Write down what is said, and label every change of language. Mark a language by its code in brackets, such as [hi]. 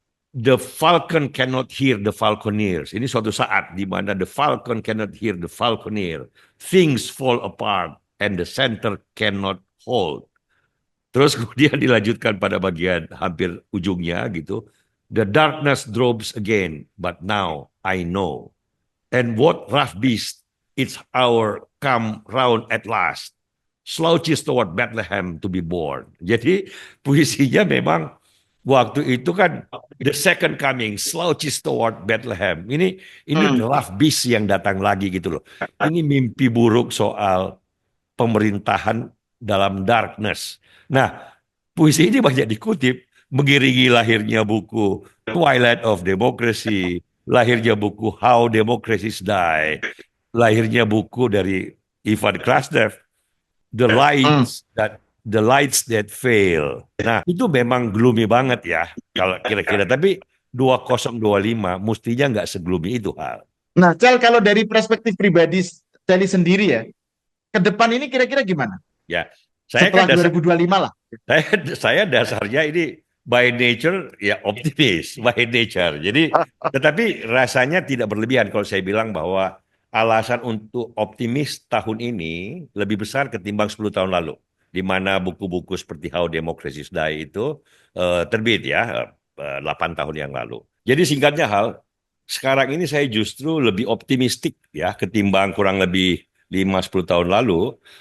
[en] The falcon cannot hear the falconeers. [id] Ini suatu saat di mana [en] the falcon cannot hear the falconeer. Things fall apart and the center cannot hold. [id] Terus kemudian dilanjutkan pada bagian hampir ujungnya gitu. [en] The darkness drops again, but now I know. And what rough beast, it's our come round at last. Slouches toward Bethlehem to be born. [id] Jadi puisinya memang waktu itu kan [en] the second coming, slouches toward Bethlehem. [id] Ini Hmm. [en] the rough beast [id] yang datang lagi gitu loh. Ini mimpi buruk soal pemerintahan dalam darkness. Nah, puisi ini banyak dikutip mengiringi lahirnya buku Twilight of Democracy, lahirnya buku How Democracies Die, lahirnya buku dari Ivan Krastev, Hmm. The Lights That Fail. Nah, itu memang gloomy banget ya kalau kira-kira. Tapi 2025 mestinya nggak segloomy itu hal. Nah, Cal, kalau dari perspektif pribadi Cali sendiri ya, ke depan ini kira-kira gimana? Ya, saya kan Setelah dasar 2025 lah. saya dasarnya ini [en] by nature [id] ya optimis [en] by nature. [id] Jadi tetapi rasanya tidak berlebihan kalau saya bilang bahwa alasan untuk optimis tahun ini lebih besar ketimbang 10 tahun lalu, di mana buku-buku seperti How Democracy Die itu terbit ya 8 tahun yang lalu. Jadi singkatnya hal, sekarang ini saya justru lebih optimistik ya ketimbang kurang lebih 5-10 tahun lalu.